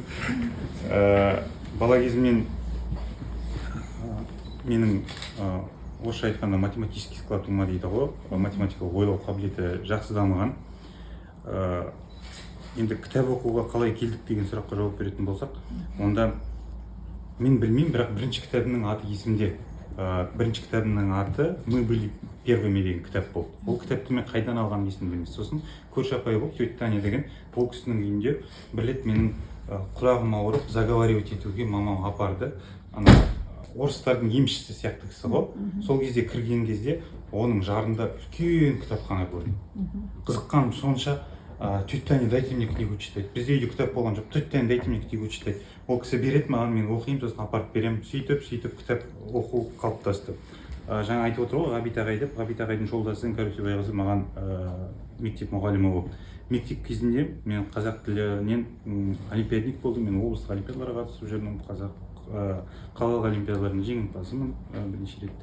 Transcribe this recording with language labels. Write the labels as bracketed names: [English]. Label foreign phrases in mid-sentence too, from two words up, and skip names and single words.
[Kazakh] Бала кезімнен менің орысша айтқанда [Russian] математический склад ума [Kazakh] дейді ғой, математикалық ойлау қабілеті жақсы дамыған. Енді кітап оқуға қалай келдік деген сұраққа жауап беретін болсақ, онда мен білмеймін, бірақ бірінші кітабымның аты есімде. Бірінші кітабымның аты «Мы были первыми» деген кітап болды. Ол кітапты мен қайдан алғанын есімде білмеймін. Сосын көрші апай болып, тетя Таня деген, ол кісінің үйінде бір рет менің құлағым ауырып, заговаривать етуге мамам апарды. Орыстардың емшісі сияқты кісі ғой. Сол кезде кірген кезде оның жарында үлкен кітапхана көрдім. Қызыққаным сонша, [Russian] тетя Таня, дайте мне книгу читать. [Kazakh] Бізде үйде кітап болған жоқ. [Russian] Тетя Таня, дайте мне книгу читать. [Kazakh] Ол кісі береді маған, мен оқимын, сосын апарып беремін. Сөйтіп кітап оқу қалыптасты. Жаңа айтып отыр ғой, Ғабит ағай деп. Ғабит ағайдың жолдасы Іңкәрбай қызы маған мектеп мұғалімі болды. Мектеп кезінде мен қазақ тілінен олимпиадник болдым. Мен облыстық олимпиадаларға қатысып жүрдім. Қалалық олимпиадалардың жеңімпазымын бірнеше рет.